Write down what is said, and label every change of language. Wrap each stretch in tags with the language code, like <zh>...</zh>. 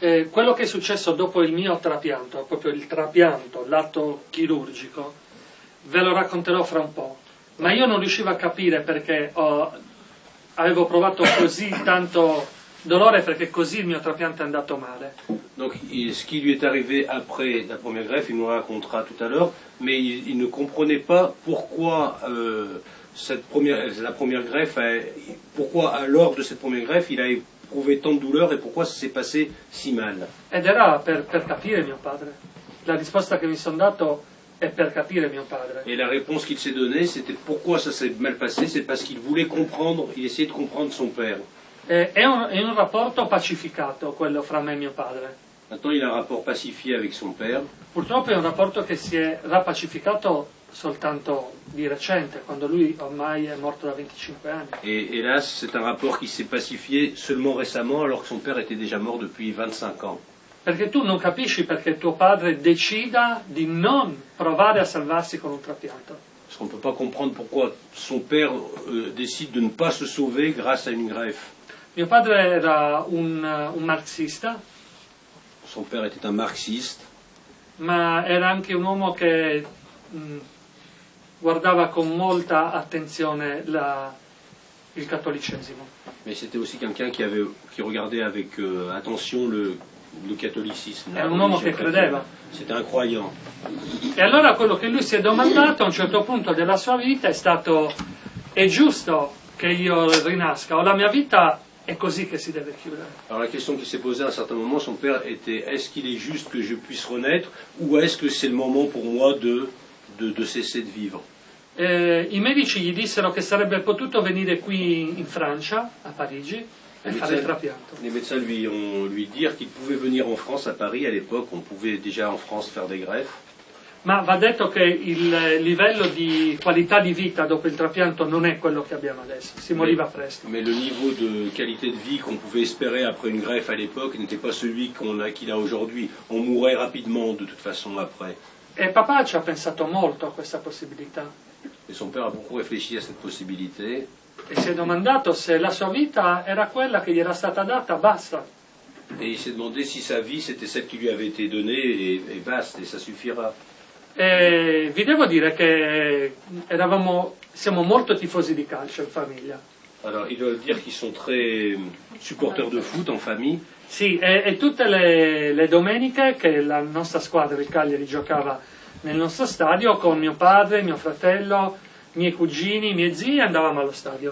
<it>Quello che è successo dopo il mio trapianto, proprio il trapianto, l'atto chirurgico, ve lo racconterò fra un po', ma io non riuscivo a capire perché avevo provato così tanto dolore, perché così il mio trapianto è andato male.</it> <fr>Donc ce qui lui est arrivé après la première greffe, il nous racontera tout à l'heure, mais il ne comprenait pas pourquoi la première greffe, pourquoi lors de cette première greffe il a éprouvé tant de douleur et pourquoi ça s'est passé si mal.</fr> <it>Ed era per capire mio padre. La risposta che mi sono dato è per capire mio padre.</it> <fr>Et la réponse qu'il s'est donnée, c'était pourquoi ça s'est mal passé, c'est parce qu'il voulait comprendre, il essayait de comprendre son père.</fr> <it>È un rapporto pacificato quello fra me e mio padre.</it> <fr>Maintenant, il a un rapport pacifié avec son père.</fr> <it>Purtroppo è un rapporto che si è rapacificato soltanto di recente, quando lui ormai è morto da 25 anni.</it> <fr>Et hélas, c'est un rapport qui s'est pacifié seulement récemment, alors que son père était déjà mort depuis 25 ans.</fr> <it>Perché tu non capisci perché tuo padre decida di non provare a salvarsi con un trapianto.</it> <fr>Parce qu'on ne peut pas comprendre pourquoi son père décide de ne pas se sauver grâce à une greffe.</fr> <it>Mio padre era un marxista,</it> <fr>Son père était un marxiste,</fr> <it>ma era anche un uomo che guardava con molta attenzione il cattolicesimo.</it> <fr>mais c'était aussi quelqu'un qui regardait avec attention le catholicisme.</fr> <it>Era un uomo che credeva.</it> <fr>C'était un croyant.</fr> <it>E allora quello che lui si è domandato a un certo punto della sua vita è stato: è giusto che io rinasca o la mia vita è così che si deve chiudere?</it> <fr>Alors la question qui s'est posée à un certain moment, son père était: est-ce qu'il est juste que je puisse renaître ou est-ce que c'est le moment pour moi de cesser de vivre?</fr> <it>I medici gli dissero che sarebbe potuto venire qui in Francia, a Parigi, e fare il trapianto.</it> <fr>Les médecins lui dirent qu'il pouvait venir en France, à Paris à l'époque, on pouvait déjà en France faire des greffes.</fr> <it>Ma va detto che il livello di qualità di vita dopo il trapianto non è quello che abbiamo adesso, si moriva presto.</it> <fr>Mais le niveau de qualité de vie qu'on pouvait espérer après une greffe à l'époque n'était pas celui qu'il a aujourd'hui. On mourrait rapidement de toute façon après.</fr> <it>E papà ci ha pensato molto a questa possibilità</it> <fr>Et son père a beaucoup réfléchi à cette possibilité.</fr> <it>e si è domandato se la sua vita era quella che gli era stata data, basta.</it> <fr>Et il s'est demandé si sa vie c'était celle qui lui avait été donnée et basta, et ça suffira.</fr> <it>E vi devo dire che siamo molto tifosi di calcio in famiglia.</it> <fr>Alors il doit dire qu'ils sont très supporters de foot en famille.</fr> <it>Sì, e tutte le domeniche che la nostra squadra, il Cagliari, giocava nel nostro stadio, con mio padre, mio fratello, miei cugini, miei zii, andavamo allo stadio.</it>